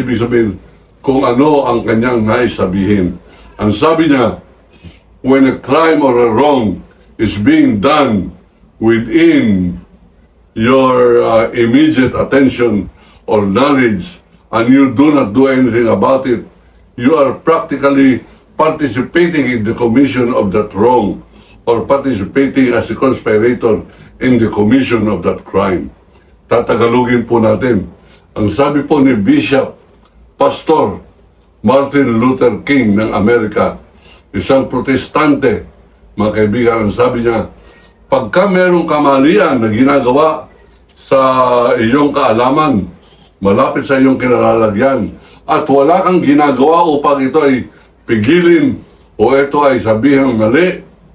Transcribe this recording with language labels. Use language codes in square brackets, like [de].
[tl] Ibig sabihin kung ano ang kanyang nais sabihin. [en] Ang sabi niya, when a crime or a wrong is being done within your immediate attention or knowledge and you do not do anything about it, you are practically participating in the commission of that wrong or participating as a conspirator in the commission of that crime. [tl] Tatagalogin po natin. Ang sabi po ni Bishop Pastor Martin Luther King ng Amerika, isang protestante, mga kaibigan, ang sabi niya, pagka merong kamalian na ginagawa sa iyong kaalaman, malapit sa iyong kinalalagyan, at wala kang ginagawa upang ito ay pigilin o ito ay sabihin mali,